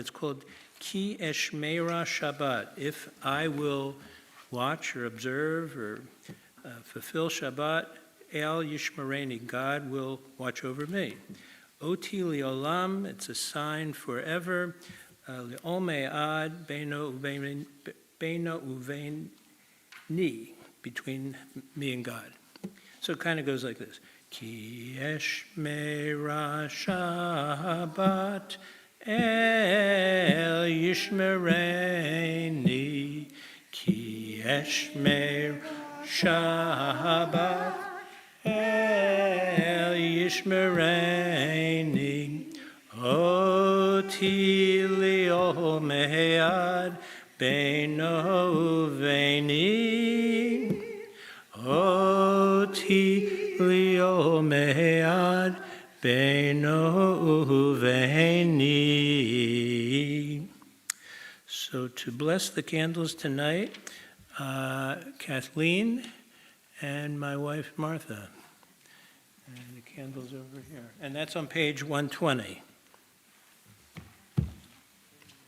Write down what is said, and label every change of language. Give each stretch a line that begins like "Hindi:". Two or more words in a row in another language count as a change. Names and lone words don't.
English: It's called
Hebrew: כי אשמרה שבת.
English: If I will watch or observe or fulfill Shabbat,
Hebrew: אל ישמרני,
English: God will watch over me.
Hebrew: אות היא לעולם,
English: it's a sign forever.
Hebrew: לעולמי עד בינו וביני,
English: between me and God. So it kind of goes like this.
Hebrew: כי אשמרה שבת אל ישמרני. כי אשמרה שבת אל ישמרני. אות היא לעולמי עד בינו וביני. אות היא לעולמי עד בינו וביני.
English: So to bless the candles tonight, Kathleen and my wife Martha. And the candles over here. And that's on page 120.